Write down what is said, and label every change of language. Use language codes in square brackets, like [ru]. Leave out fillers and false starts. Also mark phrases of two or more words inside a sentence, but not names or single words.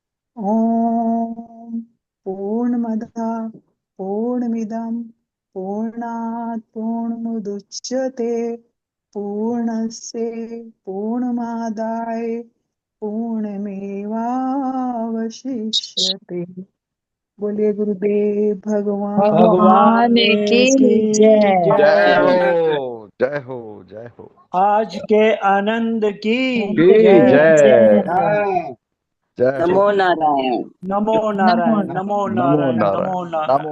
[sa] ओम पूर्णमदः पूर्णमिदं पूर्णात् पूर्णमुदच्यते, पूर्णस्य पूर्णमादाय पूर्णमेवावशिष्यते। [hi] बोलिए गुरुदेव भगवान भगवान की की जय। जय हो, जय। जय हो, जय हो। आज के आनंद की की जय। जय। जय हो। नमो नारायण। नमो नारायण, नमो नमो नारायण, नारायण, नमो नारायण। नमो